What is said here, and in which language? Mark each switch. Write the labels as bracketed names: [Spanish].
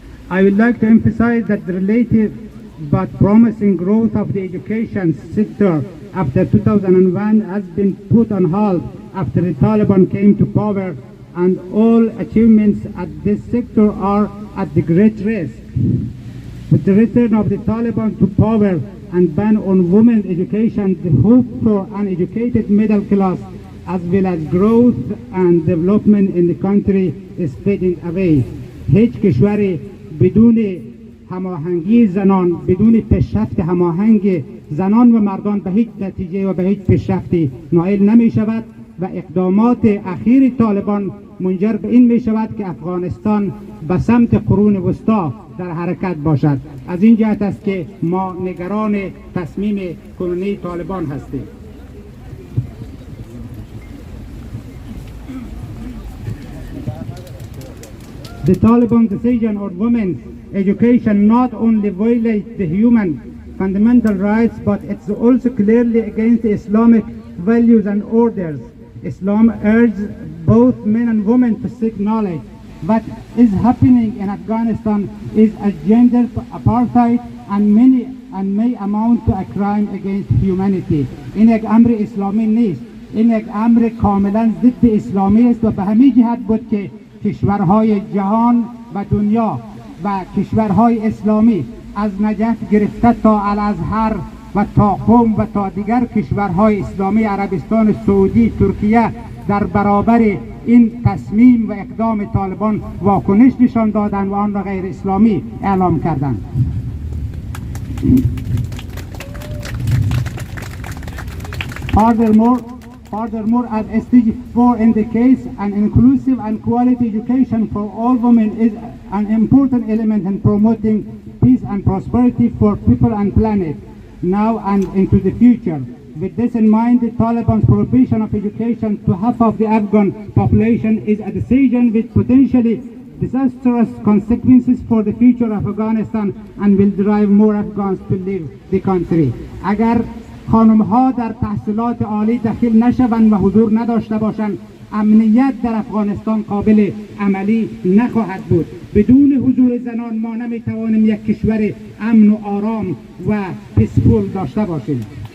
[English] I would like to emphasize that the relative but promising growth of the education sector after 2001 has been put on hold after the Taliban came to power, and all achievements at this sector are at the great risk. With the return of the Taliban to power and ban on women's education, the hope for an educated middle class as well as growth and development in the country is fading away. [Persian] هیچ کشوری بدون هماهنگی زنان، بدون پیشرفت هماهنگ زنان و مردان به هیچ نتیجه و به هیچ پیشرفتی نائل نمی شود و اقدامات اخیر طالبان منجر به این می شود که افغانستان به سمت قرون وسطا در حرکت باشد. از این جهت است که ما نگران تصمیم کنونی طالبان هستیم. [English] The Taliban decision on women's education not only violates the human fundamental rights, but it's also clearly against the Islamic values and orders. Islam urges both men and women to seek knowledge. What is happening in Afghanistan is a gender apartheid and may amount to a crime against humanity. [Persian] این یک امر اسلامی نیست. این یک امر کاملا ضد اسلامی است و به همین جهت بود که کشورهای جهان و دنیا و کشورهای اسلامی از نجف گرفته تا الازهر و تا قم و تا دیگر کشورهای اسلامی، عربستان سعودی، ترکیه در برابر این تصمیم و اقدام طالبان واکنش نشان دادند و آن را غیر اسلامی اعلام کردند. [English] Furthermore, as stage 4 indicates, an inclusive and quality education for all women is an important element in promoting peace and prosperity for people and planet, now and into the future. With this in mind, the Taliban's prohibition of education to half of the Afghan population is a decision with potentially disastrous consequences for the future of Afghanistan and will drive more Afghans to leave the country. [Persian] اگر خانم ها در تحصیلات عالی دخیل نشوند و حضور نداشته باشند، امنیت در افغانستان قابل عملی نخواهد بود. بدون حضور زنان ما نمیتوانیم یک کشور امن و آرام و پیسفول داشته باشیم.